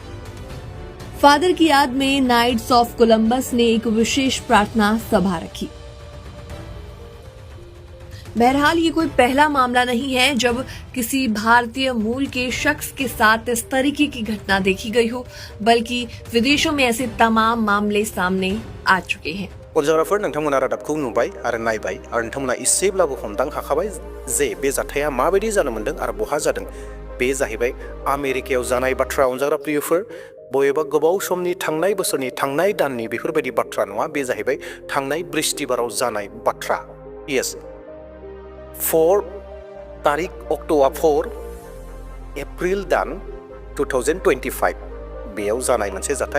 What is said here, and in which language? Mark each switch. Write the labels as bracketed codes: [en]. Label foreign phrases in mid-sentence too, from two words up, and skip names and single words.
[hi] फादर की याद में नाइट्स ऑफ कोलंबस ने एक विशेष प्रार्थना सभा रखी। बहरहाल ये कोई पहला मामला नहीं है जब किसी भारतीय मूल के शख्स के साथ इस तरीके की घटना देखी गई हो, बल्कि विदेशों में ऐसे तमाम मामले सामने आ चुके हैं। [brx] अनजाग्राफोर नोंथांमोना रादाबखौ नुबाय आरो नायबाय आरो नोंथांमोना एसेब्लाबो हमदां हाखाबाय जे बे जाथाया माबायदि जानो मोन्दों आरो बहा जादों। बे जाहैबाय आमेरिकायाव जानाय बाथ्रा अनजाग्रा प्रियफोर। बबेबा गोबाव समनि थांनाय बोसोरनि थांनाय दाननि बेफोरबायदि बाथ्रा नङा। बे जाहैबाय थांनाय बृहस्पतिबाराव जानाय बाथ्रा। येस 4 तारिख अक्ट'आ 4 एप्रिल दान 2025 बेयाव जानाय मोनसे जाथाय।